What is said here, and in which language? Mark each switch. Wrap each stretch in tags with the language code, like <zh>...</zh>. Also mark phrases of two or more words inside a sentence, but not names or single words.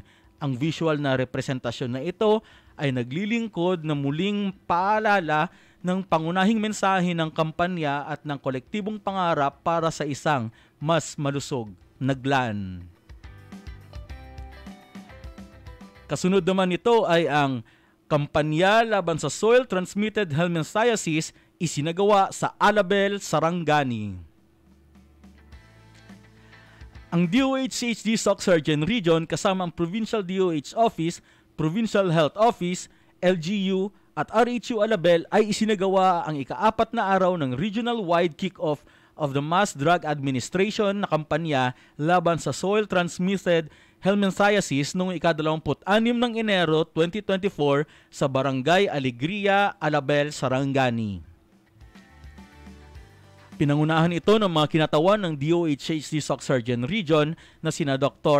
<tl>Ang visual na representasyon na ito ay naglilingkod na muling paalala ng pangunahing mensahe ng kampanya at ng kolektibong pangarap para sa isang mas malusog na GLAN. Kasunod naman nito ay ang kampanya laban sa soil-transmitted helminthiasis isinagawa sa Alabel, Sarangani. Ang DOH-HD Soc-Sargen Region kasama ang Provincial DOH Office, Provincial Health Office, LGU at RHU Alabel ay isinagawa ang ika-4 na araw ng</tl> <en>regional-wide kick-off of the Mass Drug Administration</en> <tl>na kampanya laban sa soil-transmitted helminthiasis noong ika-26 ng Enero 2024 sa Barangay Alegria, Alabel, Sarangani. Pinangunahan ito ng mga kinatawan ng DOH-HD Soc-Sargen Region na sina Dr.</tl>